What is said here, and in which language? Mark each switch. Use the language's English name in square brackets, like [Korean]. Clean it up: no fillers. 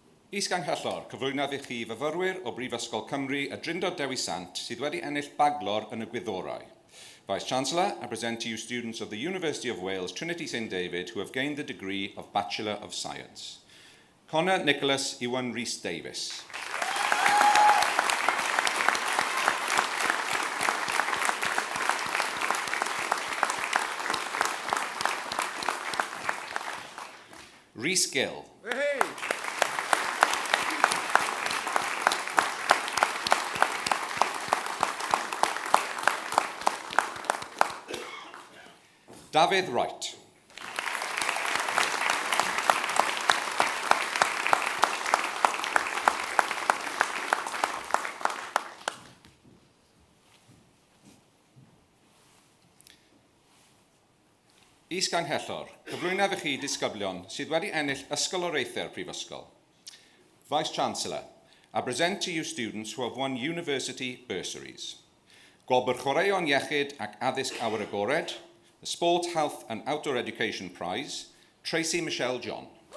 [Welsh] Is-Ganghellor, cyflwynodd i chi fyfyrwyr o Brifysgol Cymru y Drindod Dewi Sant sydd wedi ennill baglor yn y gwyddorau. [English] Vice-Chancellor, I present to you students of the University of Wales, Trinity St David, who have gained the degree of Bachelor of Science. Connor Nicholas Iwan Rhys-Davies. Rhys Gill. David Wright. [Welsh] Is-Ganghellor, cyflwynaf i chi disgyblion sydd wedi ennill ysgoloriaethau'r Prifysgol. [English] Vice-Chancellor, I present to you students who have won university bursaries. [Welsh] Gwobr Chwaraeon Iechyd ac Addysg Awyr Agored, [English] the Sport, Health and Outdoor Education Prize, [Welsh] Tracy Michelle John.